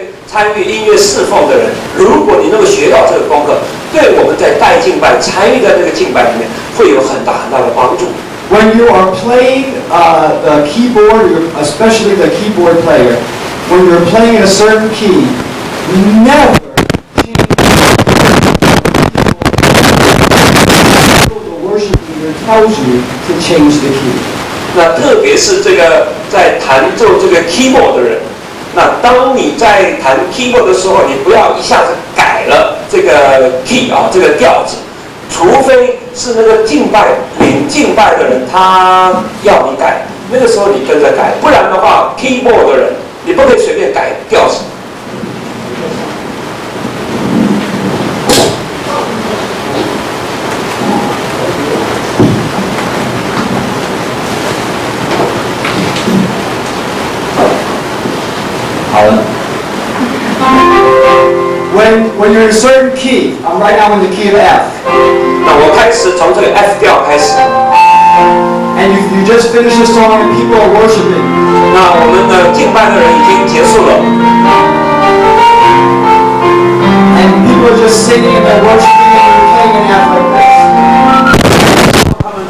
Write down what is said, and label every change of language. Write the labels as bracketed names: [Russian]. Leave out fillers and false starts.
[Chinese] 参与音乐侍奉的人，如果你能够学到这个功课，对我们在带敬拜、参与在这个敬拜里面，会有很大的帮助。 [English] When you are playing the keyboard, especially the keyboard player, when you're playing in a certain key, never change the worship leader tells you to change the key. [Chinese] 那特别是这个在弹奏这个 keyboard 的人。那当你在弹 keyboard 的时候，你不要一下子改了这个 key 这个调子，除非是那个领敬拜的人他要你改，那个时候你跟着改，不然的话 keyboard 的人你不可以随便改调子。好了。 [English] When you're in a certain key, I'm right now in the key of F. [Chinese] 那我开始从这个 F 调开始。 [English] And you just finished the song and people are worshiping. [Chinese] 那我们的敬拜的人已经结束了。 [English] And people are just singing and they're worshiping and they're playing an F like this.